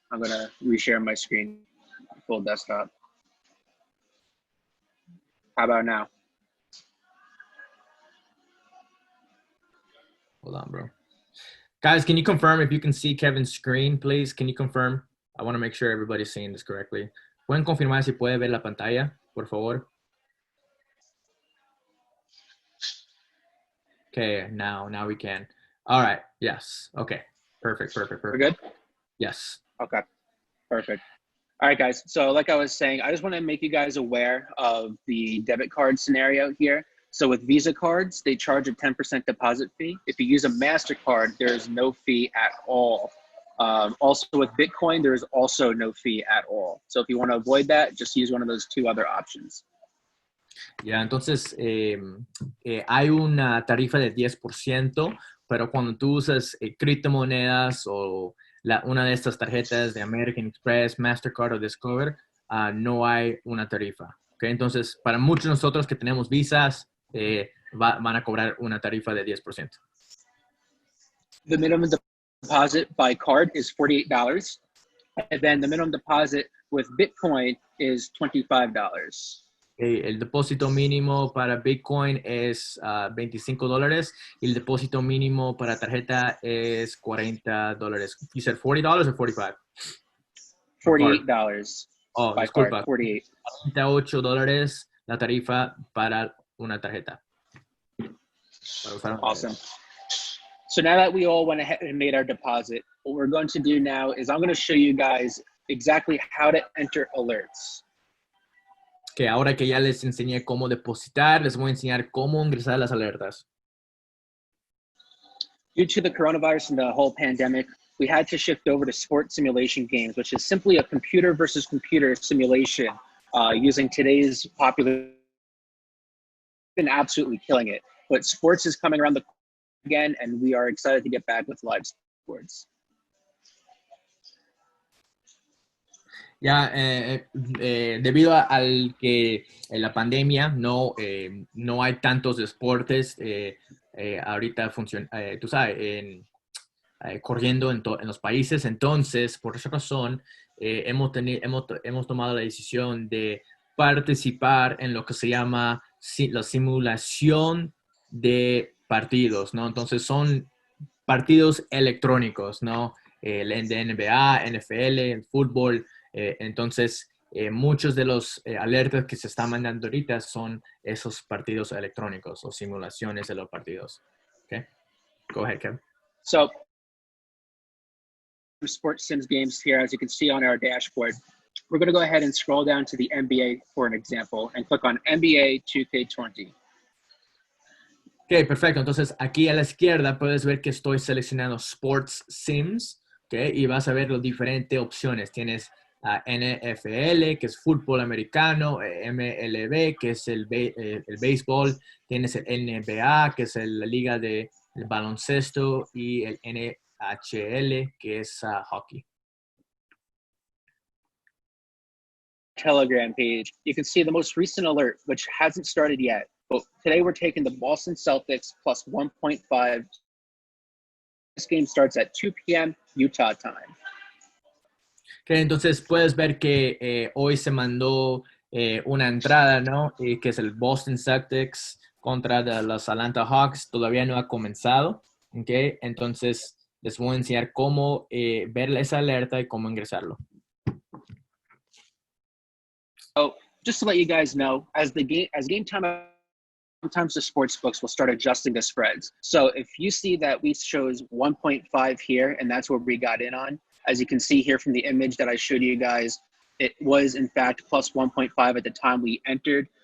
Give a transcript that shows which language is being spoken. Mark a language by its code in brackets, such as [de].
[en] I'm gonna reshare my screen, full desktop. How about now? Hold on, bro. Guys, can you confirm if you can see Kevin's screen, please? Can you confirm? I want to make sure everybody's seeing this correctly. [es] ¿Pueden confirmar si puede ver la pantalla, por favor? [en] Okay, now we can. All right, yes. Okay, perfect. We're good? Yes. Okay, perfect. All right, guys. So like I was saying, I just want to make you guys aware of the debit card scenario here. So with Visa cards, they charge a 10% deposit fee. If you use a MasterCard, there is no fee at all. Also with Bitcoin, there is also no fee at all. So if you want to avoid that, just use one of those two other options. [es] Ya, entonces hay una tarifa de 10%, pero cuando tú usas criptomonedas o una de estas tarjetas de American Express, Mastercard o Discover, no hay una tarifa. ¿Okay? Entonces, para muchos de nosotros que tenemos visas, van a cobrar una tarifa de 10%. [en] The minimum deposit by card is $48. And then the minimum deposit with Bitcoin is $25. [es] El depósito mínimo para Bitcoin es $25 y el depósito mínimo para tarjeta es $40. [en] You said $40 or $45? $48. Oh, by card, [es] disculpa. 48. $48 la tarifa para una tarjeta. Para usar una tarjeta. [en] Awesome. So now that we all went ahead and made our deposit, what we're going to do now is I'm going to show you guys exactly how to enter alerts. [es] Que ahora que ya les enseñé cómo depositar, les voy a enseñar cómo ingresar a las alertas. [en] Due to the coronavirus and the whole pandemic, we had to shift over to sports simulation games, which is simply a computer versus computer simulation using today's popular, been absolutely killing it. But sports is coming around the again, and we are excited to get back with live sports. [es] Ya, debido al que en la pandemia no hay tantos deportes ahorita tú sabes, corriendo en los países, entonces por esa razón hemos tomado la decisión de participar en lo que se llama la simulación de partidos, ¿no? Entonces son partidos electrónicos, ¿no? El de NBA, NFL, el fútbol. Entonces, muchos de los alertas que se están mandando ahorita son esos partidos electrónicos o simulaciones de los partidos. [en] Okay? Go ahead, Kevin. So, sports sims games here, as you can see on our dashboard, we're going to go ahead and scroll down to the NBA for an example and click on NBA 2K20. [es] Ok, perfecto. Entonces, aquí a la izquierda puedes ver que estoy seleccionando Sports Sims, ¿ok? Y vas a ver las diferentes opciones. Tienes NFL, que es fútbol americano, MLB, que es el béisbol, tienes el NBA, que es la liga de baloncesto, y el NHL, que es hockey. [en] Telegram page, you can see the most recent alert, which hasn't started yet. But today we're taking the Boston Celtics plus 1.5. This game starts at 2 p.m. Utah time. [es] Okay, entonces puedes ver que hoy se mandó una entrada, ¿no? Que es el Boston Celtics contra los Atlanta Hawks. Todavía no ha comenzado. Okay, entonces les voy a enseñar cómo ver esa alerta y cómo ingresarlo. [en] So just to let you guys know, as game time, sometimes the sports books will start adjusting the spreads. So if you see that we chose 1.5 here, and that's where we got in on, as you can see here from the image that I showed you guys, it was in fact plus 1.5 at the time we entered.